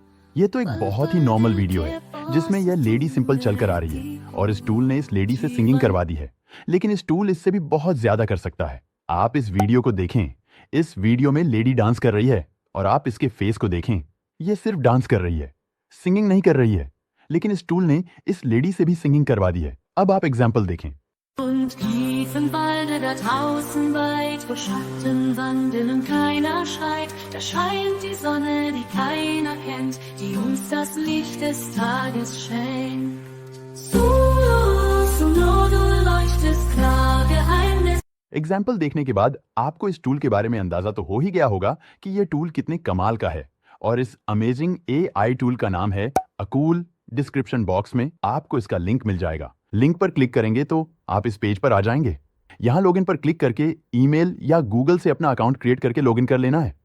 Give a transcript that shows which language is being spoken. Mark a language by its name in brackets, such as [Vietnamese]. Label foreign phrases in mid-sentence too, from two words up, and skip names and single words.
[Hindi] ये तो एक बहुत ही [English] normal video [Hindi] है जिसमें यह [English] lady simple [Hindi] चलकर आ रही है और इस टूल ने इस लेडी से सिंगिंग करवा दी है। लेकिन इस टूल इससे भी बहुत ज्यादा कर सकता है। आप इस वीडियो को देखें। इस वीडियो में [English] lady dance [Hindi] कर रही है और आप इसके फेस को देखें। यह सिर्फ डांस कर रही है, सिंगिंग नहीं कर रही है, लेकिन इस टूल ने इस लेडी से भी सिंगिंग करवा दी है। अब आप एग्जाम्पल देखें। [German] Und tiefen Walde da draußen weit, wo Schatten wandeln und keiner schreit, da scheint die Sonne, die keiner kennt, die uns das Licht des Tages schenkt. Sonor, du leuchtest klar, Geheimnis. [Hindi] एग्जाम्पल देखने के बाद आपको इस टूल के बारे में अंदाजा तो हो ही गया होगा कि यह टूल कितने कमाल का है। और इस [English] amazing AI tool [Hindi] का नाम है अकूल। [English] description box [Hindi] में आपको इसका लिंक मिल जाएगा। लिंक पर क्लिक करेंगे तो आप इस पेज पर आ जाएंगे। यहां लॉगिन पर क्लिक करके ईमेल या गूगल से अपना [English] account create [Hindi] करके लॉगिन कर लेना है।